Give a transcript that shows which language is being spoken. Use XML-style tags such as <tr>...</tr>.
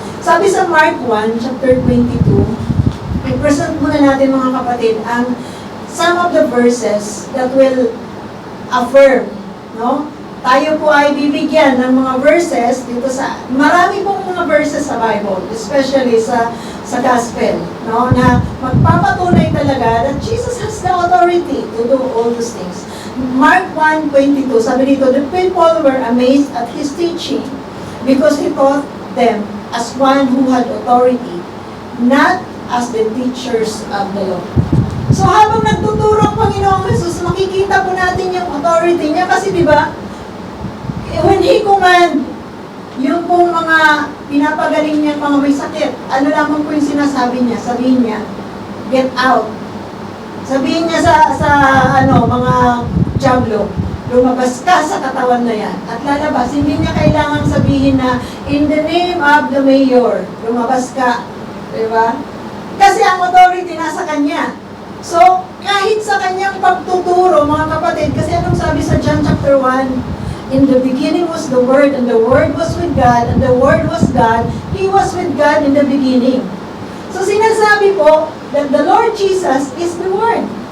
<tl>Sabi sa Mark 1, chapter 22, i-present muna natin mga kapatid ang some of the verses that will affirm, no? Tayo po ay bibigyan ng mga verses dito sa, marami pong mga verses sa Bible, especially sa gospel, no?</tl> <en>Na magpapatunay talaga that Jesus has the authority to do all those things. Mark 1:22, sabi dito, the people were amazed at his teaching because he taught them as one who had authority, not as the teachers of the law.</en> <tl>So habang nagtuturo ang Panginoong Jesus, makikita po natin yung authority niya kasi di ba, when he command, yung pong mga pinapagaling niya, mga may sakit, ano lamang po yung sinasabi niya? Sabihin niya, get out. Sabihin niya sa mga diablo, lumabas ka sa katawan na yan. At lalabas, hindi niya kailangang sabihin na, in the name of the mayor, lumabas ka. Diba? Kasi ang authority nasa kanya.</tl> <en>So, kahit sa kanyang pagtuturo, mga kapatid, kasi anong sabi sa John chapter 1, in the beginning was the Word, and the Word was with God, and the Word was God. He was with God in the beginning. So, sinasabi po that the Lord Jesus is the Word.</en>